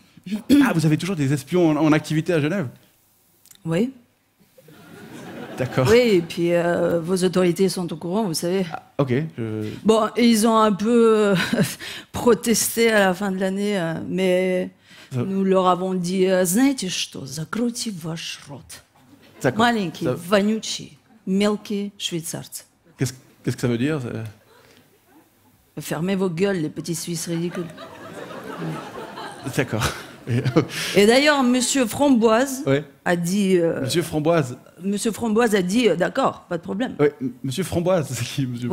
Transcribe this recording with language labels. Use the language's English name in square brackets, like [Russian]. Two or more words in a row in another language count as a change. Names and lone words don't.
[French] Ah, vous avez toujours des espions en activité à Genève? Oui. D'accord. Oui, et puis vos autorités sont au courant, vous savez. Ah, ok. Bon, ils ont un peu protesté à la fin de l'année, mais nous leur avons dit, [Russian] знаете что, закройте ваш рот. Маленькие, вонючие, мелкие швейцарцы. [French] Qu'est-ce que ça veut dire? Fermez vos gueules, les petits Suisses ridicules. D'accord. Et d'ailleurs, Monsieur Framboise a dit... Monsieur Framboise. Monsieur Framboise a dit, d'accord, pas de problème. Oui, Monsieur Framboise, c'est qui, monsieur?